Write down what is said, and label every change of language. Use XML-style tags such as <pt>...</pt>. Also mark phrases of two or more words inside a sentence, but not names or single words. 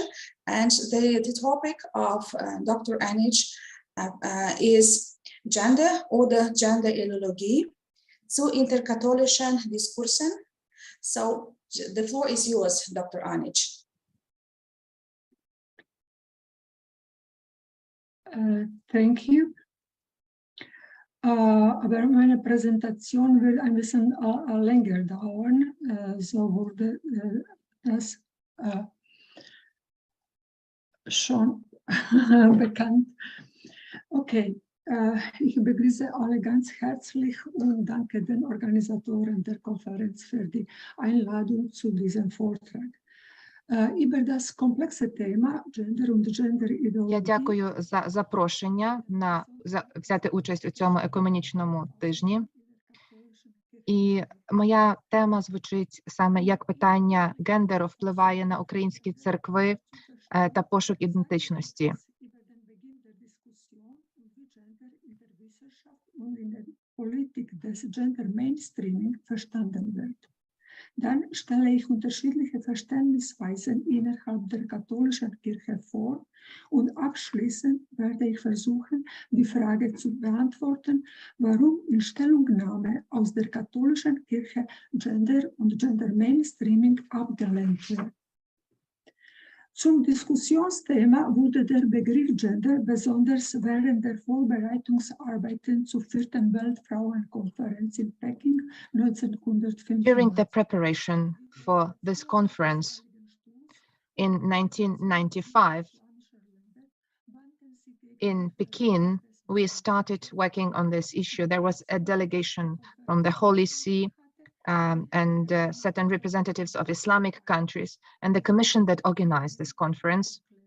<en>And the topic of Dr. Anić is</en> <de>Gender oder Gender-Ideologie zu interkatholischen Diskursen.</de> <en>So the floor is yours, Dr. Anić. Thank you.</en> <de>Aber meine Präsentation wird ein bisschen länger dauern, so wurde das schon bekannt. Okay, Ich begrüße alle ganz herzlich und danke den Organisatoren der Konferenz für die Einladung zu diesem Vortrag. Über das komplexe Thema Gender und</de> <uk>Я</uk> <de>Gender-Ideologie.</de> <uk>дякую за запрошення взяти участь у цьому екуменічному тижні. І моя тема звучить саме як питання гендеру впливає на українські церкви та пошук ідентичності.</uk> <de>Politik des Gender Mainstreaming verstanden wird. Dann stelle ich unterschiedliche Verständnisweisen innerhalb der katholischen Kirche vor und abschließend werde ich versuchen, die Frage zu beantworten, warum in Stellungnahme aus der katholischen Kirche Gender und Gender Mainstreaming abgelehnt wird. Zum Diskussionsthema wurde der Begriff Gender besonders während der Vorbereitungsarbeiten zur 4. Weltfrauenkonferenz in Peking 1995.</de> <en>During the preparation for this conference in 1995 in Peking, we started working on this issue. There was a delegation from the Holy See and certain representatives of Islamic countries, and the commission that organized this conference.</en>